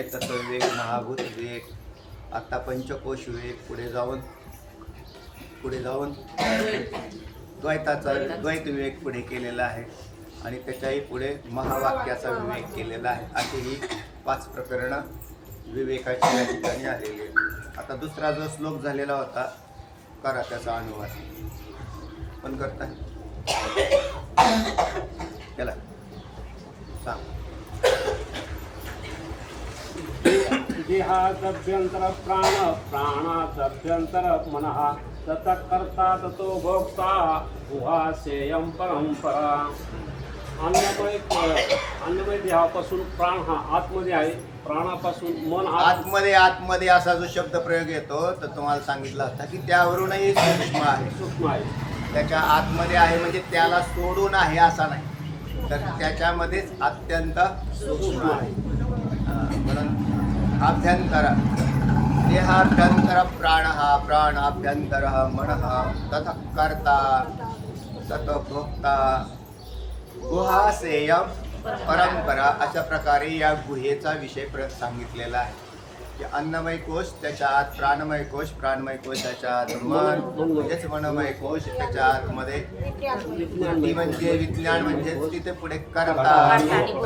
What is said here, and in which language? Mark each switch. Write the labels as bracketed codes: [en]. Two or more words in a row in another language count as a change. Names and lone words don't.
[mr] तत्वविवेक, महाभूत विवेक, आता पंचकोश विवेक, पुढे जाऊन द्वैत विवेक पुढे केलेला आहे आणि त्याच्याही पुढे महावाक्याचा विवेक केलेला आहे. अशी ही 5 प्रकरणं विवेकाची या ठिकाणी आलेली आहे. आता दुसरा जो श्लोक झालेला होता करा त्याचा अनुवाद पण करताय त्याला सांग. [sa] देहादभ्यंतर प्राण प्राणादभ्यंतर मनः ततः कर्ता ततो भोक्ता गुहासेयं परंपरा. [mr] अन्नमय देहापासून प्राण हा आतमध्ये आहे, प्राणापासून मन आतमध्ये असा जो शब्द प्रयोग येतो तर तुम्हाला सांगितलं होता की त्यावरूनही सूक्ष्म आहे. त्याच्या आतमध्ये आहे म्हणजे त्याला सोडून आहे असा नाही, तर त्याच्यामध्येच अत्यंत सूक्ष्म आहे. [sa] म्हणून आभ्यंतर देहाभ्यंतर प्राणाभ्यंतर मनः ततः कर्ता ततो भोक्ता गुहासेयं परंपरा. [mr] अशा प्रकारे या गुहेचा विषय सांगितलेला आहे की अन्नमय कोश त्याच्या आत, प्राणमय कोश त्याच्या आत, मन म्हणजेच मनमय कोश त्याच्या आतमध्ये, बुद्धी म्हणजे विज्ञान म्हणजे तिथे पुढे करता.